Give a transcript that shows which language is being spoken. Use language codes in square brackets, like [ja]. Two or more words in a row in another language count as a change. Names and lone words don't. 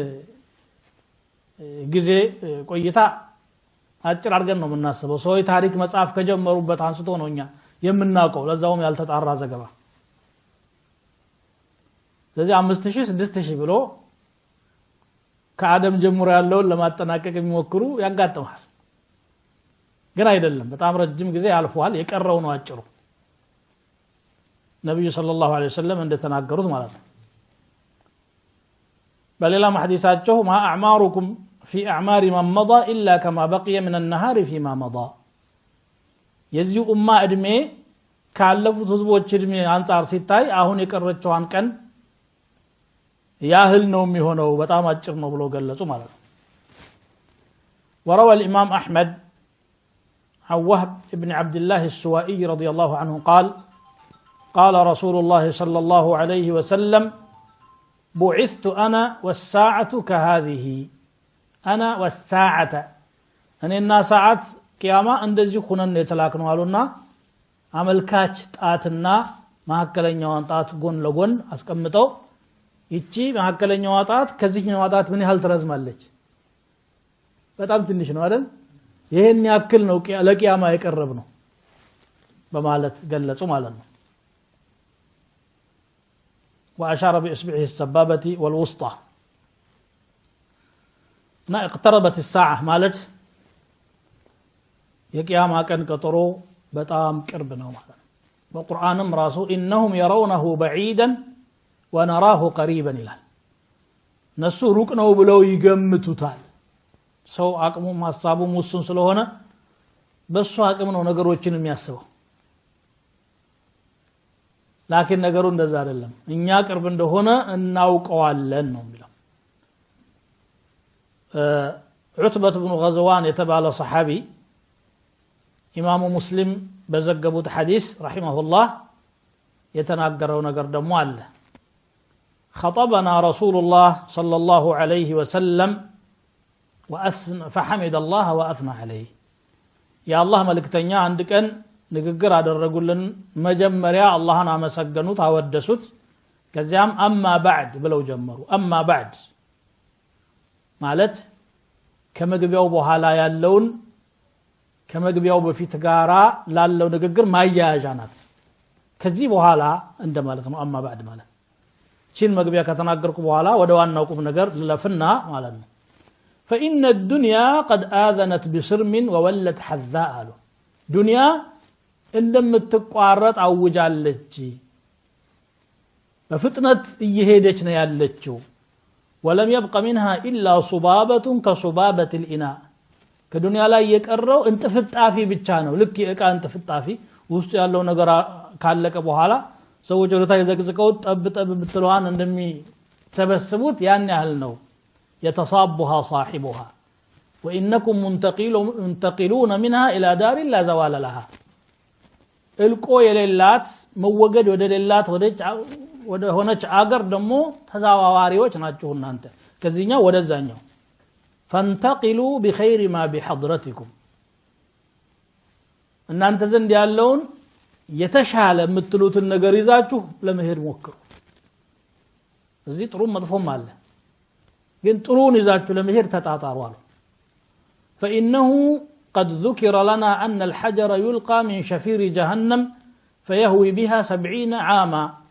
[am] ጊዜ ቆይታ አጭር አድርገን ነው የምናስበው ሰው ታሪክ መጽሐፍ ከጀመሩበት አንስቶ ነውኛ የምናውቀው ለዛውም ያልተጣራ ዘገባ ስለዚህ 5000 6000 ብሎ ከአደም ጀምሮ ያለውን ለማጠናቀቅ የሚሞክሩ ያጋጥማል ግን አይደለም በጣም ረጅም ጊዜ አልፏል የቀረው ነው አጭሩ ነብዩ [ar] صلى الله عليه وسلم [am] እንደተናገሩት ማለት ነው በሌላ ሐዲሳቸው [ar] ما اعماركم في اعمار من مضى الا كما بقي من النهار فيما مضى [am] የዚህ ኡማ እድሜ ካለፉት ህዝቦች እድሜ አንፃር ሲታይ አሁን የቀረችዋን ቀን ያህል ነው የሚሆነው በጣም አጭር ነው ብሎ ገለጹ ማለት ነው [ar] وروى الامام احمد عن وهب ابن عبد الله السوائي رضي الله عنه قال قال رسول الله صلى الله عليه وسلم بعثت انا والساعه كهذه انا والساعه انا ساعه قيامه [am] እንደዚህ ሆነን የተላክነው አሉና አመልካች ጣትና ማከለኛውን ጣት ጎን ለጎን አስቀምጠው ይቺ ማከለኛው ጣት ከዚህኛው ጣት ምን ያህል ትረዝማለች በጣም ትንሽ ነው አይደል ይሄን ያክል ነው ለቂያማ የቀረብ ነው በማለት ገለጹ ማለት ነው [ar] واشار باصبعه السبابه والوسطى ما اقتربت الساعه [am] ማለት የቂያማ ቀን ቀጠሮ በጣም ቅርብ ነው ማለት ነው በቁርአንም ራሱ [ar] انهم يرونه بعيدا ونراه قريبا [am] ይላል ነሱ ሩቅ ነው ብለው ይገምቱታል ሰው አቅሙ ማሳቡ ሙስን ስለሆነ በሱ አቅም ነው ነገሮችን የሚያስበው ላኪን ነገሩ እንደዛ አይደለም እኛ ቅርብ እንደሆነ እናውቀዋለን ነው የሚለው ዑትበት ኢብኑ ገዝዋን የተባለ ሰሃቢ ኢማሙ ሙስሊም በዘገቡት ሐዲስ ረሂመሁላህ የተናገረው ነገር ደግሞ አለ [ar] خطبنا رسول الله صلى الله عليه وسلم فحمد الله واثنى عليه يا الله ملكتኛ [am] አንድ ቀን ንግግር አደረጉልን መጀመሪያ አላህን አመሰገኑት አወደሱት ከዚያም [ar] اما بعد [am] ብለው ጀመሩ [ar] اما بعد [am] ማለት ከመግቢያው በኋላ ያለውን ከመግቢያው በፊት ጋራ ላለው ንግግር ማያያዣ ናት ከዚህ በኋላ እንደማለት ነው [ar] اما بعد [am] ማለት ቺን መግቢያ ከተናገርኩ በኋላ ወደ ዋናው ቁም ነገር ለፍና ማለት ነው [ar] فإن الدنيا قد آذنت بصرم وولت حذاء دنيا [am] እንደምትቋረጥ አውጃለች በፍጥነት እየሄደች ነው ያለችው [ar] ولم يبق منها إلا صبابة كصبابة الإناء [am] ከዱንያ ላይ የቀረው እንጥፍጣፊ ብቻ ነው ልክ የእቃ እንጥፍጣፊ ውስጥ ያለው ነገር ካለቀ በኋላ ሰዎች ወደታ ይዘቅዝቀው ጠብ ብትለዋን እንደሚሰበስቡት ያን ያህል ነው [ar] يتصابها صاحبها وانكم منتقلون منها الى دار لا زوال لها [am] እልቆ የሌላት መወገድ ወደሌላት ወደ ሆነች አገር ደሞ ተዛዋዋሪዎች ናችሁ እናንተ ከዚህኛው ወደዛኛው [ar] فانتقلوا بخير ما بحضرتكم [am] እናንተ ዘንድ ያለውን የተሻለ የምትሉትን ነገር ይዛችሁ ለመሄድ ሞክሩ እዚህ ጥሩ መጥፎም አለ ግን ጥሩን ይዛችሁ ለመሄድ ተጣጣሩ አሉ [ar] فانه قد ذكر لنا ان الحجر يلقى من شفير جهنم فيهوي بها 70 عاما